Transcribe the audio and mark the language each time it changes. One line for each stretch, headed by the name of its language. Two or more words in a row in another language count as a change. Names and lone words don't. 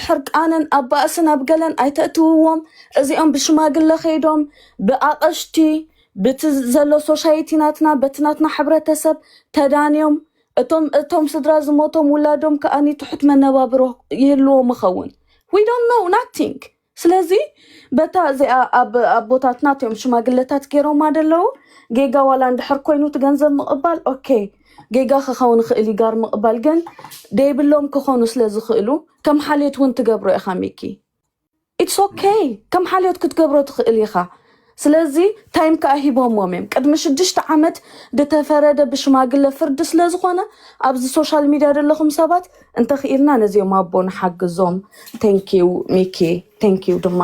Tigrinya: ሕርቃንን ኣብ ባእስን ኣብ ገለን ኣይተእትውዎም እዚኦም ብሽማግለ ኸይዶም ብኣቐሽቲ በቲ ዘሎ ሶሳይቲ ናትና በትናትና ሕብረተሰብ ተዳንዮም እቶም ስድራ ዝሞቶም ውላዶም ከኣኒ ትሑት መነባብሮ ይህልዎ ምኸውን
English: we don't know nothing
Tigrinya: ስለዚ በታ እዚኣ ኣቦታትና እቶም ሽማግለታት ገይሮም ኣደለው ጌጋ ዋላ እንድሕር ኮይኑ ትገንዘብ ምቕባል ኦኬ ጌጋ ክኸውን ክእል ጋር ምቕባል ግን ደይብሎም ክኾኑ ስለዝኽእሉ ከም ሓልዮት እውን ትገብሮ ኢኻ ሚኪ
English: it's OK
Tigrinya: ከም ሓልዮት ክትገብሮ ትኽእል ኢኻ ስለዚ ታይም ከዓ ሂቦሞም እዮም ቅድሚ 6 ዓመት ድተፈረደ ብሽማግለ ፍርዲ ስለዝኾነ ኣብዚ ሶሻል ሚድያ ዘለኹም ሰባት እንተኽኢልና ነዚኦም ኣቦ ንሓግዞም ቴንኪዩ ሚኪ ቴንኪዩ ድማ